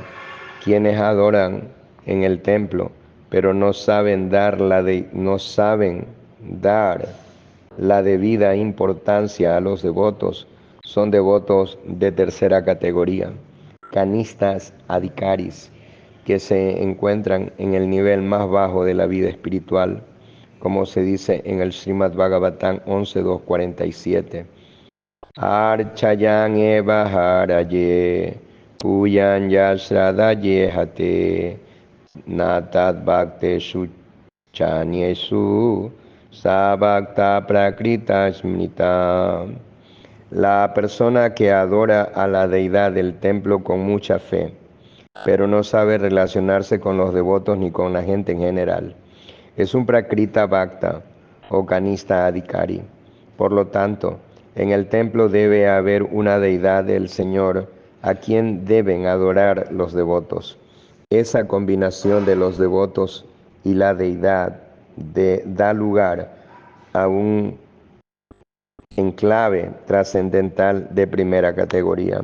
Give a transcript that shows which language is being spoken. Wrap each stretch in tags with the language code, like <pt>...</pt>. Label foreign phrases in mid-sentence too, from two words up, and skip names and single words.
<es>Quienes adoran en el templo, pero no saben dar la debida importancia a los devotos, son devotos de tercera categoría,</es> <sa>canistas adhikaris,</sa> <es>que se encuentran en el nivel más bajo de la vida espiritual, como se dice en el Srimad Bhagavatam 11.2.47.</es> <sa>Archayan eva haraye, puyan yasradaye hate, natat bhakte shuchaniesu, sabhakta prakrita smrita.</sa> <es>La persona que adora a la deidad del templo con mucha fe, pero no sabe relacionarse con los devotos ni con la gente en general, es un</es> <sa>prakrita bhakta</sa> <es>o</es> <sa>kanista adhikari.</sa> <es>Por lo tanto, en el templo debe haber una deidad del Señor a quien deben adorar los devotos. Esa combinación de los devotos y la deidad da lugar a un enclave trascendental de primera categoría.</es>